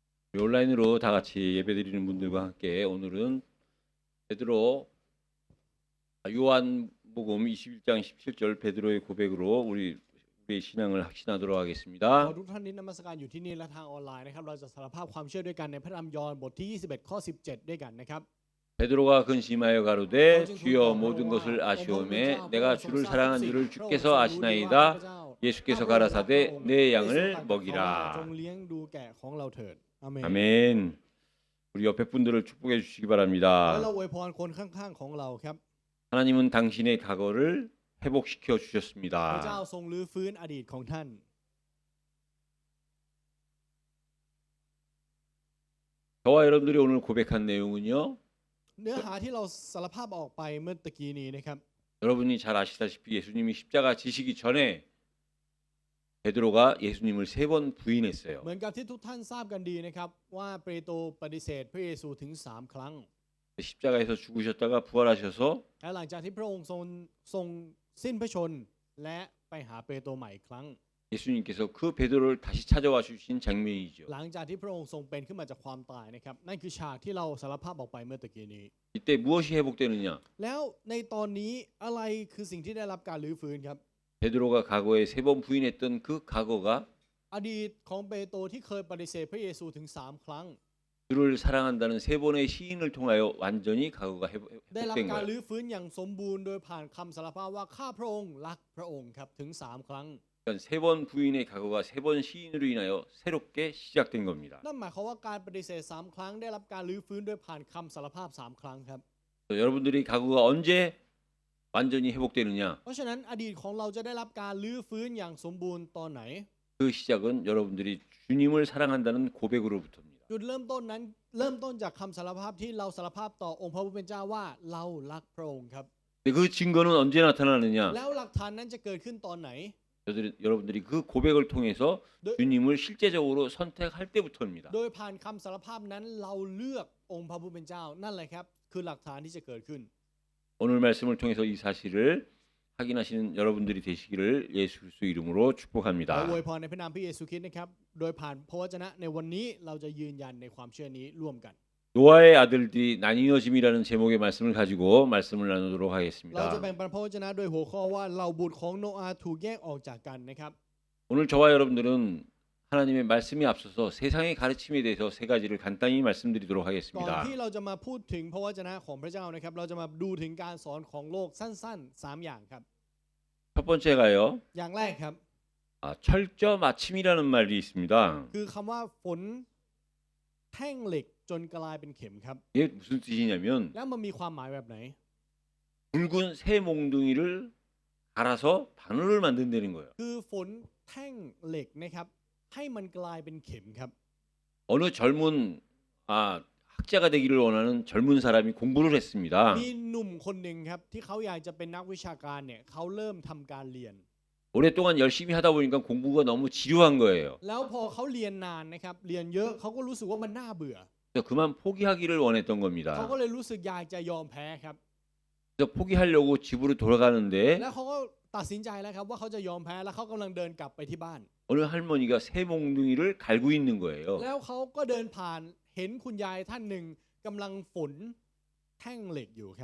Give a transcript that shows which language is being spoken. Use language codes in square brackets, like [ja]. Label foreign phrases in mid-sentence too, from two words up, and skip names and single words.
[ko] 온라인으로 다 같이 예배드리는 분들과 함께 오늘은 베드로 요한복음 21장 17절 베드로의 고백으로 우리의 신앙을 확신하도록 [th] ขอ [ko] 하겠습니다. [th] ทุกท่านที่นมัสการอยู่ที่นี่และทางออนไลน์นะครับเราจะสารภาพความเชื่อด้วยกันในพระธรรมยอห์นบทที่21ข้อ17ด้วยกันนะครับ [ko] 베드로가 근심하여 가로되 주여 모든 것을 아시오매 내가 주를 사랑한 줄을 주께서 아시나이다. 예수께서 가라사대 내 양을 [th] จ [ko] 먹이라. [th] งเลี้ยงดูแกะของเราเถิดอาเมน [ko] 아멘. 우리 옆에 분들을 축복해 주시기 [th] แล้ว [ko] 바랍니다. [th] เราอวยพรคนข้างๆของเราครับ [ko] 하나님은 당신의 과거를 회복시켜 [th] พระเจ้า [ko] 주셨습니다. [th] ทรงรื้อฟื้นอดีตของท่าน [ko] 저와 여러분들이 오늘 고백한 내용은요. [th] เนื้อหาที่เราสารภาพออกไปเมื่อตะกี้นี้นะครับ [ko] 여러분이 잘 아시다시피 예수님이 십자가 지시기 전에 베드로가 예수님을 3번 부인했어요. [th] เหมือนกับที่ทุกท่านทราบกันดีนะครับว่าเปโตรปฏิเสธพระเยซูถึง3ครั้ง [ko] 십자가에서 죽으셨다가 부활하셔서 [th] และหลังจากที่พระองค์ทรงสิ้นพระชนม์และไปหาเปโตรใหม่อีกครั้ง [ko] 예수님께서 그 베드로를 다시 찾아와 주신 장면이죠. [th] หลังจากที่พระองค์ทรงเป็นขึ้นมาจากความตายนะครับนั่นคือฉากที่เราสารภาพออกไปเมื่อตะกี้นี้ [ko] 이때 무엇이 회복되느냐? [th] แล้วในตอนนี้อะไรคือสิ่งที่ได้รับการรื้อฟื้นครับ [ko] 베드로가 과거에 3번 부인했던 그 과거가 [th] อดีตของเปโตรที่เคยปฏิเสธพระเยซูถึง3ครั้ง [ko] 주를 사랑한다는 3번의 시인을 통하여 완전히 과거가 [th] ได้รับ [ko] 회복된 [th] การ [ko] 거예요. [th] รื้อฟื้นอย่างสมบูรณ์โดยผ่านคำสารภาพว่าข้าพระองค์รักพระองค์ครับถึง3ครั้ง [ko] 그러니까 3번 부인의 과거가 3번 시인으로 인하여 새롭게 시작된 겁니다. [th] นั่นหมายความว่าการปฏิเสธ3ครั้งได้รับการรื้อฟื้นโดยผ่านคำสารภาพ3ครั้งครับ [ko] 여러분들이 과거가 언제 완전히 회복되느냐? [th] เพราะฉะนั้นอดีตของเราจะได้รับการรื้อฟื้นอย่างสมบูรณ์ตอนไหน [ko] 그 시작은 여러분들이 주님을 사랑한다는 고백으로부터입니다. [th] จุดเริ่มต้นนั้นเริ่มต้นจากคำสารภาพที่เราสารภาพต่อองค์พระผู้เป็นเจ้าว่าเรารักพระองค์ครับ [ko] 근데 그 증거는 언제 나타나느냐? [th] แล้วหลักฐานนั้นจะเกิดขึ้นตอนไหน [ko] 여러분들이 그 고백을 통해서 네. 주님을 실제적으로 선택할 때부터입니다. [th] โดยผ่านคำสารภาพนั้นเราเลือกองค์พระผู้เป็นเจ้านั่นแหละครับคือหลักฐานที่จะเกิดขึ้น [ko] 오늘 말씀을 통해서 이 사실을 확인하시는 여러분들이 되시기를 예수 그리스도 이름으로 [th] เรา [ko] 축복합니다. [th] อวยพรในพระนามพระเยซูคริสต์นะครับโดยผ่านพระวจนะในวันนี้เราจะยืนยันในความเชื่อนี้ร่วมกัน [ko] 노아의 아들들이 나뉘어짐이라는 제목의 말씀을 가지고 말씀을 나누도록 [th] เราจะ [ko] 하겠습니다. [th] แบ่งปันพระวจนะโดยหัวข้อว่าเหล่าบุตรของโนอาห์ถูกแยกออกจากกันนะครับ [ko] 오늘 저와 여러분들은 하나님의 말씀이 앞서서 세상의 가르침에 대해서 3가지를 간단히 말씀드리도록 [th] ก่อน [ko] 하겠습니다. [th] ที่เราจะมาพูดถึงพระวจนะของพระเจ้านะครับเราจะมาดูถึงการสอนของโลกสั้นๆ3อย่างครับ [ko] 첫 번째가요. [th] อย่างแรกครับ [ko] 철저 마침이라는 말이 있습니다. [th] คือคำว่าฝนแท่งเหล็กจนกลายเป็นเข็มครับ [ko] 이게 무슨 뜻이냐면 [th] แล้วมันมีความหมายแบบไหน [ko] 붉은 새 몽둥이를 갈아서 바늘을 만든다는 거예요. [th] คือฝนแท่งเหล็กนะครับให้มันกลายเป็นเข็มครับ [ko] 어느 젊은 학자가 되기를 원하는 젊은 사람이 공부를 했습니다. [th] มีหนุ่มคนหนึ่งครับที่เขาอยากจะเป็นนักวิชาการเนี่ยเขาเริ่มทำการเรียน [ko] 오랫동안 열심히 하다 보니까 공부가 너무 지루한 거예요. [th] แล้วพอเขาเรียนนานนะครับเรียนเยอะเขาก็รู้สึกว่ามันน่าเบื่อ [ko] 그래서 그만 포기하기를 원했던 [th] เขา [ko] 겁니다. [th] ก็เลยรู้สึกอยากจะยอมแพ้ครับ [ko] 그래서 포기하려고 집으로 돌아가는데 [th] แล้วเขาก็ตัดสินใจแล้วครับว่าเขาจะยอมแพ้แล้วเขากำลังเดินกลับไปที่บ้าน [ko] 어느 할머니가 새 몽둥이를 갈고 있는 거예요. [th] แล้วเขาก็เดินผ่านเห็นคุณยายท่านหนึ่งกำลังฝนแท่งเหล็กอยู่ครับ